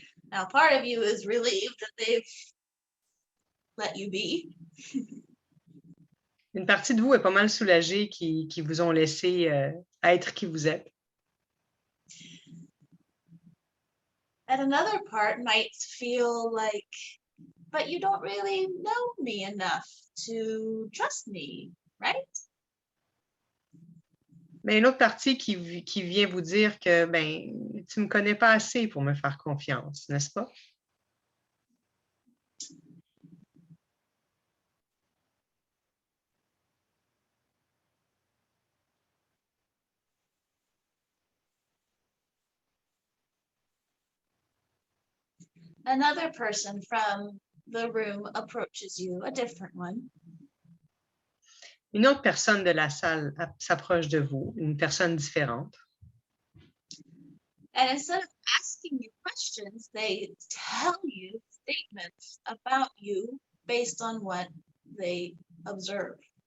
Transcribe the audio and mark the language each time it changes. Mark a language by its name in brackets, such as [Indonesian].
[English] Now, part of you is relieved that they've let you be. [French] Une partie de vous est pas mal soulagée qui vous ont laissé être qui vous êtes. [English] And another part might feel like, but you don't really know me enough to trust me, right? [French] Mais une autre partie qui vient vous dire que tu ne me connais pas assez pour me faire confiance, n'est-ce pas? [English] Another person from the room approaches you, a different one. [French] Une autre personne de la salle s'approche de vous, une personne différente. [English] And instead of asking you questions, they tell you statements about you based on what they observe.